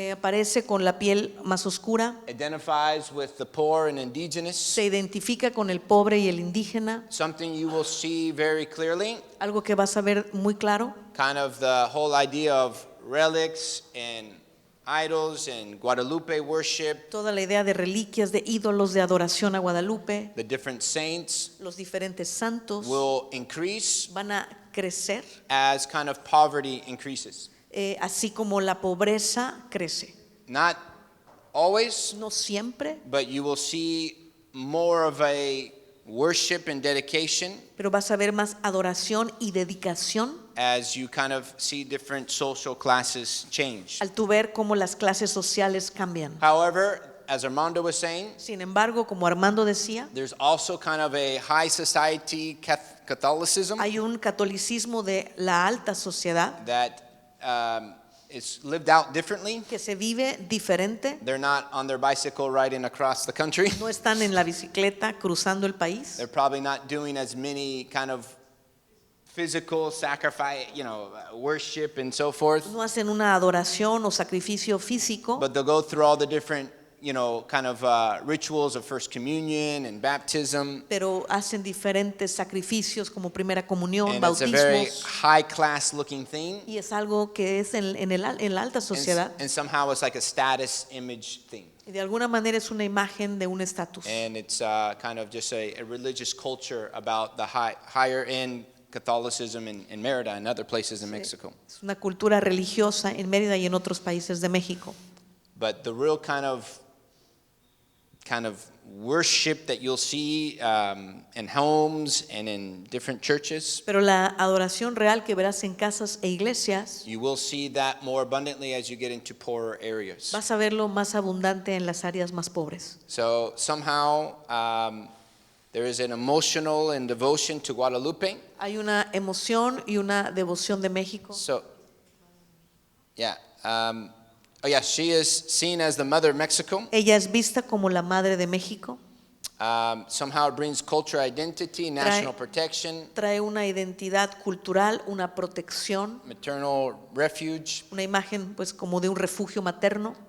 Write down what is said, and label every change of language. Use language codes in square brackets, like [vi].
[es] Aparece con la piel más oscura, [en] identifies with the poor and indigenous. [es] se identifica con el pobre y el indígena, [en] Something you will see very clearly, [es] algo que vas a ver muy claro. [en] kind of the whole idea of relics and idols and Guadalupe worship, [es] Toda la idea de reliquias, de ídolos, de adoración a Guadalupe, [en] the different saints [es] los diferentes santos [en] will increase [es] van a crecer, [en] as kind of poverty increases. [es] así como la pobreza crece. [en] Not always, [es] No siempre, [en] but you will see more of a worship and dedication [es] pero vas a ver más adoración y dedicación [en] as you kind of see different social classes change. [es] al tú ver cómo las clases sociales cambian. [en] However, as Armando was saying, [es] Sin embargo, como Armando decía, [en] there's also kind of a high society Catholicism [es] hay un catolicismo de la alta sociedad [en] that is lived out differently. [es] que se vive diferente. [en] They're not on their bicycle riding across the country. [es] No están en la bicicleta cruzando el país. [en] They're probably not doing as many kind of physical sacrifice, worship and so forth. [es] No hacen una adoración o sacrificio físico, [en] But they'll go through all the different, kind of rituals of First Communion and baptism. [es] pero hacen diferentes sacrificios como primera comunión, [en] And it's a very [es] bautismos, [en] high-class looking thing. [es] y es algo que es en la alta sociedad. [en] And somehow it's like a status image thing. [es] Y de alguna manera es una imagen de un estatus. [en] And it's kind of just a religious culture about the higher end Catholicism in Merida and other places in Mexico. [es] Es una cultura religiosa en Mérida y en otros países de México. [en] But the real kind of worship that you'll see in homes and in different churches, [es] Pero la adoración real que verás en casas e iglesias, [en] you will see that more abundantly as you get into poorer areas. [es] vas a verlo más abundante en las áreas más pobres. [en] So somehow there is an emotional and devotion to Guadalupe. [es] Hay una emoción y una devoción de México. [en] So, yeah. She is seen as the mother of Mexico. [es] Ella es vista como la madre de México. [en] Somehow it brings culture, identity, national protection, [es] Trae una identidad cultural, una protección, [en] maternal refuge. [es] una imagen pues como de un refugio materno.